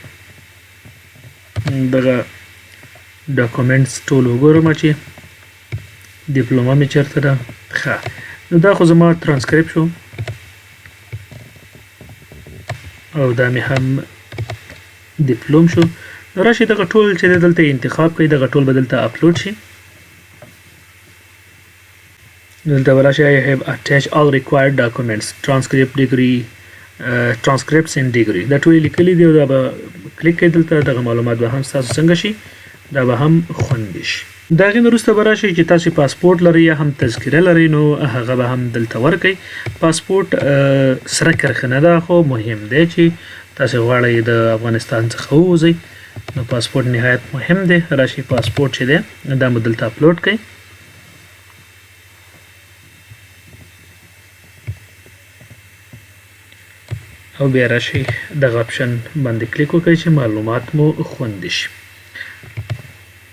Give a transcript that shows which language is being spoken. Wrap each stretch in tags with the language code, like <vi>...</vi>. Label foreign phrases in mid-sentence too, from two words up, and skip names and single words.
<ps>دغه ډاکومنټس ټول وګورم چې ډیپلوما مې چېرته ده ښه نو دا خو زما ټرانسکریپټ شو او دا مې هم ډیپلوم شو نو راشئ دغه ټول چې دی دلته انتخاب کړئ دغه ټول به دلته اپلوډ شي دلته به راشئ</ps> <en>I have attached all required documents transcripts and degree</en> <ps>دا ټول لیکلي دي او دا به کلیک کړئ دلته دغه معلومات به هم ستاسو څنګه شي دا به هم خوندي شي د هغې نه وروسته به راشئ چې تاسو پاسپورټ لرئ یا هم تذکره لرئ نو هغه به هم دلته ورکئ پاسپورټ سره کرښه نه ده خو مهم دی چې تاسو غواړئ د افغانستان څخه ووځئ نو پاسپورټ نهایت مهم دی راشئ پاسپورټ چې دی دا مو دلته اپلوډ کړئ او بیا راشئ دغه اپشن باندې کلیک وکړئ چې معلومات مو خوندي شي</ps>